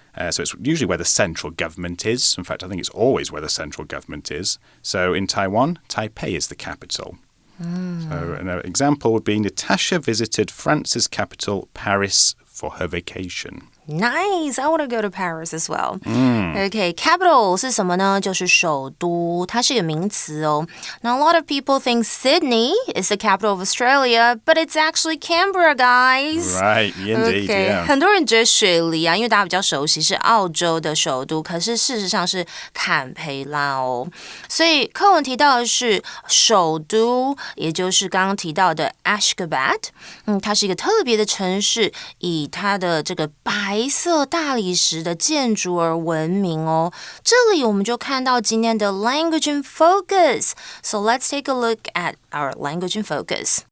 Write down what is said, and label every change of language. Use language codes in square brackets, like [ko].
[en] So it's usually where the central government is. In fact, I think it's always where the central government is. So in Taiwan, Taipei is the capital. So an example would be Natasha visited France's capital, Paris, for her vacation. Nice, I want to go to Paris as well. Okay, capital [zh] 是什么呢？就是首都，它是一个名词哦。 [en] Now a lot of people think Sydney is the capital of Australia, but it's actually Canberra, guys. Right, indeed, Okay. yeah. [zh] 很多人觉得雪梨啊，因为大家比较熟悉是澳洲的首都，可是事实上是坎培拉哦。所以课文提到的是首都，也就是刚刚提到的 Ashgabat。它是一个特别的城市，以它的这个白色大理石的建筑而闻名哦。这里我们就看到今天的 language in focus. [en] So let's take a look at our language in focus.